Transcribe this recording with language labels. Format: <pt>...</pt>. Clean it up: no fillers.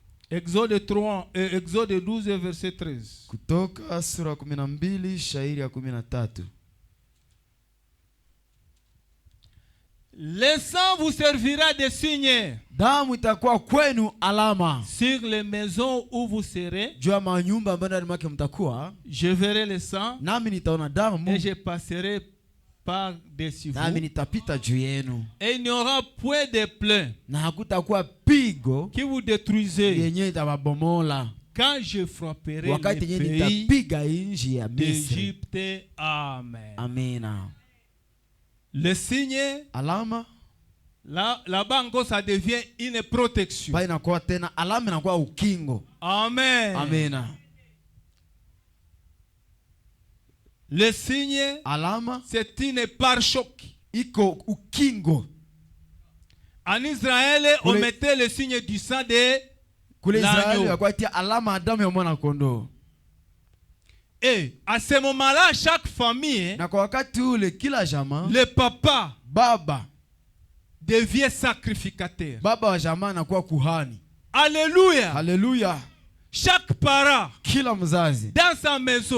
<fr>Exode 3, Exode 12 verset 13.</fr> <sw>Kutoka sura 12 shairi ya 13.</sw> <fr>Le sang vous servira de signe.</fr> <sw>Damu itakuwa kwenu alama.</sw> <fr>Sur les maisons où vous serez.</fr> <sw>Juu ya manyumba ambayo ndani mwake mtakuwa.</sw> <fr>Je verrai le sang.</fr> <sw>Nami nitaona damu.</sw> <fr>Et je passerai par dessus vous.</fr> <sw>Nami nitapita juu yenu.</sw> <fr>Et il n'y aura point de plaie.</fr> <sw>Na hakutakuwa pigo</sw> <fr>qui vous détruisez.</fr> <sw>Yenye itawabomola.</sw> <fr>Quand je frapperai</fr> <sw>wakati</sw> <fr>le pays</fr> <sw>nitapiga nchi ya Misri.</sw> <fr>d'Égypte. Amen.</fr> <sw>Amina.</sw> <fr>Le signe,</fr> <sw>alama,</sw> <fr>là-bas encore ça devient une protection.</fr> <sw>Ba inakuwa tena alama, inakuwa ukingo.</sw> <fr>Amen.</fr> <sw>Amina.</sw> <fr>Le signe,</fr> <sw>alama,</sw> <fr>c'est une pare-choc.</fr> <sw>Iko ukingo.</sw> <fr>En Israël, on mettait le signe du sang de l'agneau.</fr> <sw>Alama damu ya mwana kondoo.</sw> <fr>Et à ce moment-là, chaque famille, le papa,</fr> <sw>baba,</sw> <fr>devient sacrificateur.</fr> <sw>Baba wa jamaa anakuwa kuhani.</sw> <fr>Alléluia.</fr> <sw>Alléluia.</sw> <fr>Chaque parent,</fr> <sw>kila mzazi,</sw> <fr>dans sa maison,</fr>